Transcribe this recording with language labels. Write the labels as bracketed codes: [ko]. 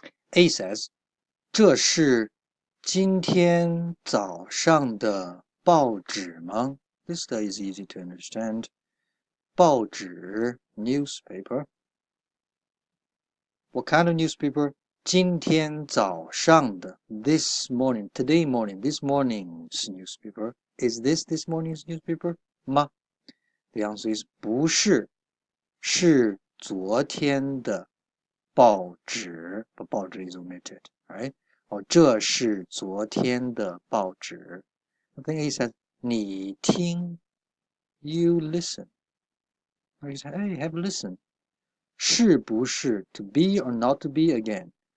[en] A says, [zh] 这是今天早上的报纸吗？ [en] This is easy to understand. 报纸 newspaper. What kind of newspaper? [zh] 今天早上的 [en] this morning, today morning, this morning's newspaper. Is this morning's newspaper? [zh] 吗？ [en] The answer is [zh] 不是，是昨天的报纸。 [en] But 报纸 is omitted, right? [zh] 这是昨天的报纸。 [en] I think he said [zh] 你听 [en] you listen. Or he said, hey, have a listen. [zh] 是不是 [en] to be or not to be again?